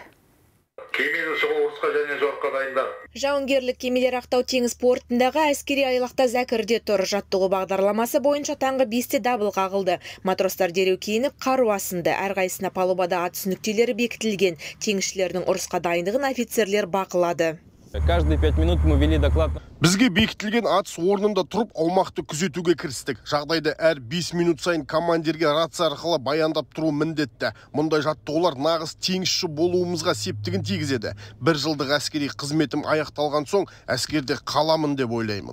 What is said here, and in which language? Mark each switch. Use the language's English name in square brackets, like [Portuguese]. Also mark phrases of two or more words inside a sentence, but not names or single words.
[Kazakh] Кемені шығу ұрысқа және жорыққа дайындар. Жауынгерлік кемелер Ақтау теңіз портындағы әскери айлақта зәкірде тұр. Жаттығу бағдарламасы бойынша таңғы 5-те дабыл қағылды. Матростар дереу киініп қару асынды. Әрқайсысына палубада ат түсініктелері бекітілген. Теңізшілердің ұрысқа дайындығын офицерлер бақылады. [Russian] Каждые 5 минут мы вели доклад. [Kazakh] Бізге бекітілген атыс орнында тұрып, аумақты күзетуге кірістік. Жағдайды әр 5 минут сайын командирге рация арқылы баяндап тұру міндетті. Мұндай жаттығулар нағыз теңізші болуымызға септігін тигізеді. Бір жылдық әскери қызметім аяқталған соң, әскерде қаламын деп ойлаймын.